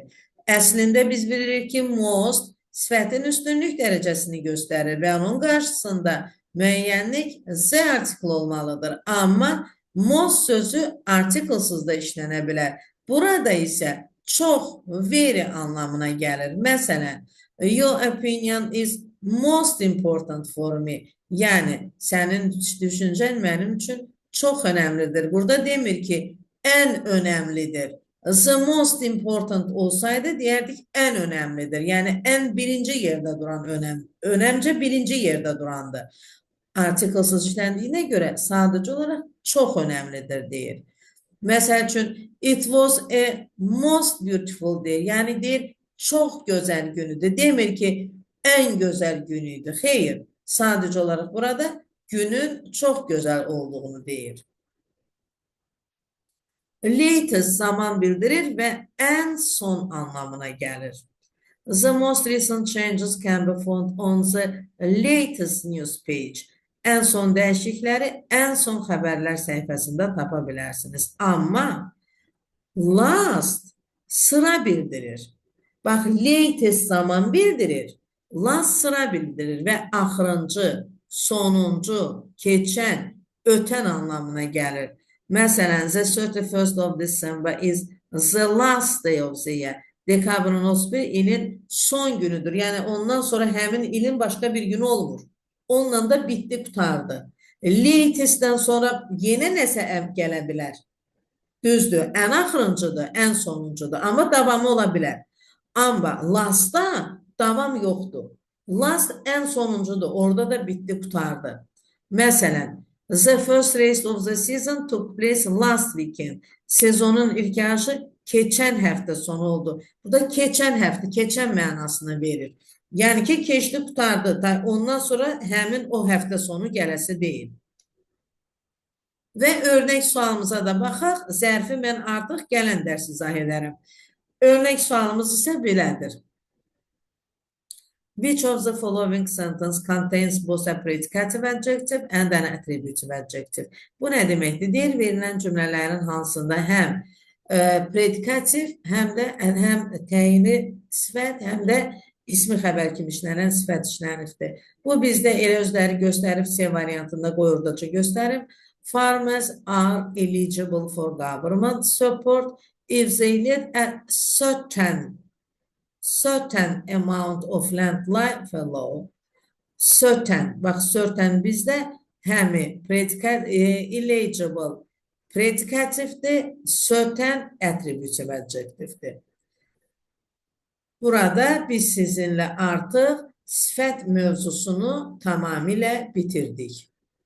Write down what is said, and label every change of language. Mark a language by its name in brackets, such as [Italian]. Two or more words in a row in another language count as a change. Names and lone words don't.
[Azerbaijani] Əslində biz bilirik ki, most sifətin üstünlük dərəcəsini göstərir və onun qarşısında müəyyənlik z artikl olmalıdır. Amma most sözü artiklsız da işlənə bilər. Burada isə çox, very anlamına gəlir. Məsələn, [English] your opinion is most important for me. [Azerbaijani] Yəni, sənin düşüncən mənim üçün çox önəmlidir. Burada demir ki, ən önəmlidir. [English] The most important [Azerbaijani] olsaydı, deyərdik, ən önəmlidir. Yəni, ən birinci yerdə duran önəm. Önəmcə birinci yerdə durandır. Artiklsız işləndiyinə görə sadəcə olaraq çox önəmlidir, deyir. Məsəl üçün, [English] it was a most beautiful day. [Azerbaijani] Yəni, deyir, çox gözəl günüdür. Demir ki, ən gözəl günüydü. Xeyr, sadəcə olaraq burada günün çox gözəl olduğunu deyir. Latest zaman bildirir və ən son anlamına gəlir. [English] The most recent changes can be found on the latest news page. [Azerbaijani] Ən son dəyişiklikləri ən son xəbərlər səhifəsində tapa bilərsiniz. Amma last sıra bildirir. Bax, latest zaman bildirir, last sıra bildirir və axırıncı, sonuncu, keçən, ötən anlamına gəlir. Məsələn, [English] the 31st of December is the last day of the year. [Azerbaijani] Dekabrın 31 ilin son günüdür. Yəni, ondan sonra həmin ilin başqa bir günü olmur. Onunla da bitdi, qutardı. Latestdən sonra yenə nəsə gələ bilər. Düzdür, ən axırıncıdır, ən sonuncudur. Amma davamı ola bilər. Amma lastda davam yoxdur. Last ən sonuncudur. Orada da bitdi, qutardı. Məsələn, [English] the first race of the season took place last weekend. [Azerbaijani] Sezonun ilk yarışı keçən həftə sonu oldu. Burada keçən həftə, keçən mənasını verir. Yəni ki, keçdi, qutardı. Ondan sonra həmin o həftə sonu gələsi deyil. Və örnək sualımıza da baxaq. Zərfi mən artıq gələn dərs izah edərəm. Örnək sualımız isə belədir. [English] Which of the following sentence contains both a predicative adjective and an attributive adjective? [Azerbaijani] Bu nə deməkdir? Deyir, verilən cümlələrin hansında həm predikativ, həm təyini sifət, həm də ismi xəbər kimi işlənən sifət işlənibdir. Bu bizdə elə özləri göstərib, C variantında qoyurdaca göstərib. [English] Farmers are eligible for government support if they need a certain amount of land lie below. [Azerbaijani] Certain, bax, certain bizdə həmi eligible predikativdir, certain attributive adjectivdir. Burada biz sizinlə artıq sifət mövzusunu tamamilə bitirdik.